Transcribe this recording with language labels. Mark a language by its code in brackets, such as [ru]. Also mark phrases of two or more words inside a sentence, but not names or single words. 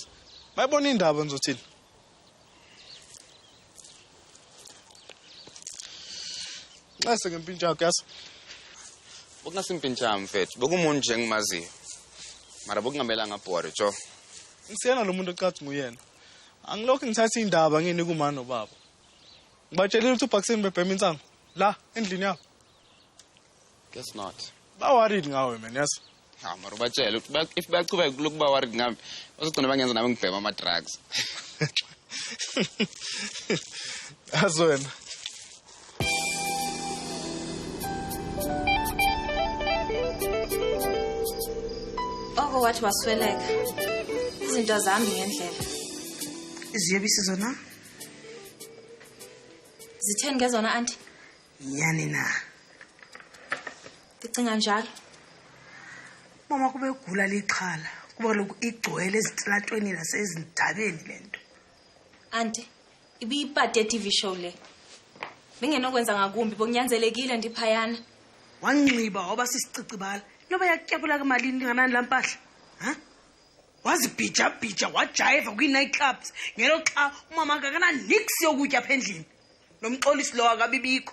[zu] Bayibona indaba nizothini? Nase ngempintshana yakho yazi. Bokungasimpintshana mfethu. Bokumuntu nje engimaziyo. Mara bokungamelanga bhore jo. Ngisiyena lo muntu ocathi nguyena. Angilokho ngithatha indaba ngini kumama nobaba. Ngibatshelile ukuthi uBuxton bebhema insango la endlini yabo. [en] Guess not. [zu] Ba worried ngawe man yazi. Ha mara ubatshela ukuthi if baqhubeka lokuba worried ngami bazogcina bangenza nami ngibhema ama drugs. Azwena. [xh] Oko wathi wasweleka. [zu] Izinto zami ngendlela. [xh] Iziyobisi zona? Zitheni ngezona auntie? Yani na. Ndicinga njalo. Mama kube egula lixhala. Kuba lokhu igcwele ezintlatweni nasezindabeni lento. Auntie, ibiyipati ye-TV show le. Bengenokwenza ngakumbi bokunyanzelekile ndiphayana. Wanxiba waba sisicicibala. Noba yakutyapula kemalini nganani lampahla. Ha? Wazibhija wajive kwi-night clubs. Ngelo xa umama akakana nix yokutya apha endlini. Nomxolisi lo akabibikho.